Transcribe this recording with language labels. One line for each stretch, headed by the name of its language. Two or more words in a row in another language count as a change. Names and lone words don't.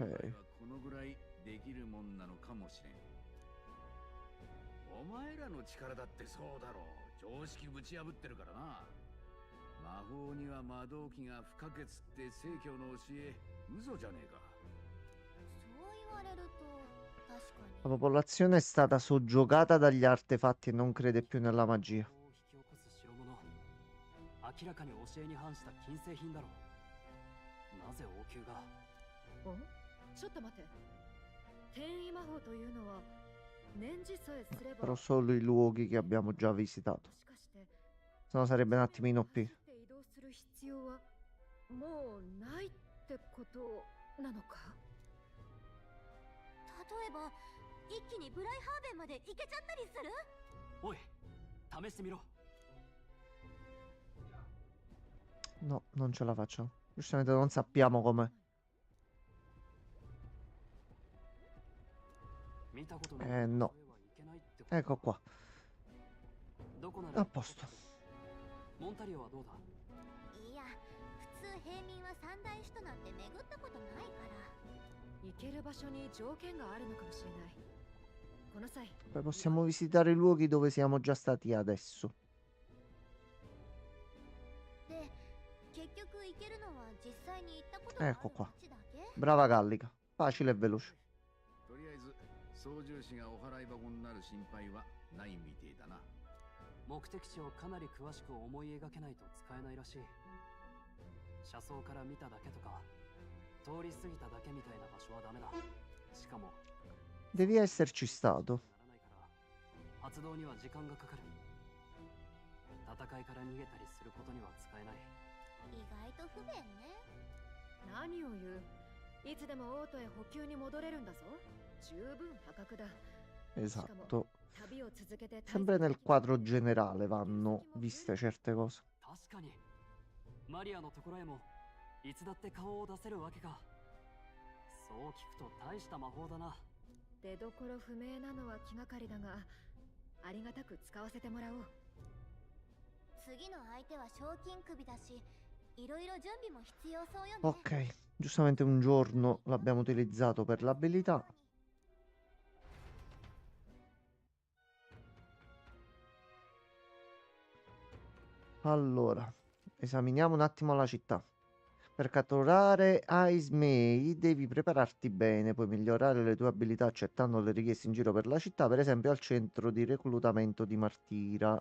Japanese: 本来はこのぐらいできるもんなのかもしれん。お前らの力だってそうだろう。常識ぶち破ってるからな。魔法には魔導器が不可欠って聖教の教え、嘘じゃねえか。そう言われると確かに。
Italian: La popolazione è stata soggiogata dagli artefatti e non crede più nella magia.
Japanese: 魔法を引き起こす代物、明らかに教えに反した禁制品だろう。なぜ王宮が。ちょっと待って。転移魔法というのは念じさえすれば。
Italian: Però solo i luoghi che abbiamo già visitato.
Japanese: もしかして
Italian: Se no sarebbe un attimino più.
Japanese: 走って移動する必要はもうないってことなのか。例えば一気にブライハーベンまで行けちゃったりする？おい、試してみろ。
Italian: No, non ce la facciamo. Giustamente non sappiamo come.
Japanese: 見たことない。
Italian: No.
Japanese: それはいけないってこと。
Italian: Ecco qua.
Japanese: どこなら
Italian: A posto.
Japanese: モンタリオはどうだ。いや、普通平民は三大首都なんて巡ったことないから。行ける場所に条件があるのかもしれない。この際、
Italian: Poi possiamo visitare i luoghi dove siamo già stati adesso.
Japanese: 結局行けるのは実際に行ったことがある
Italian: Ecco qua.
Japanese: 街だけ？
Italian: Brava Gallica. Facile e veloce.
Japanese: とりあえず操縦士がお払い箱になる心配はないみてえだな。目的地をかなり詳しく思い描けないと使えないらしい。車窓から見ただけとか通り過ぎただけみたいな場所はダメだ。しかも
Italian: Devi esserci stato.
Japanese: ならないから発動には時間がかかる。戦いから逃げたりすることには使えない。意外と不便ね。何を言う。いつでもオートへ補給に戻れるんだぞ。十分破格だ。
Italian: Esatto.
Japanese: 旅を続けて
Italian: Sempre nel quadro generale vanno viste certe cose.
Japanese: 確かにマリアのところへもいつだって顔を出せるわけか。そう聞くと大した魔法だな。出どころ不明なのは気がかりだが、ありがたく使わせてもらおう。次の相手は賞金首だし、いろいろ準備も必要そうよね。
Italian: Ok, giustamente un giorno l'abbiamo utilizzato per l'abilità. Allora, esaminiamo un attimo la città. Per catturare Ice May devi prepararti bene, puoi migliorare le tue abilità accettando le richieste in giro per la città, per esempio al centro di reclutamento di Martira.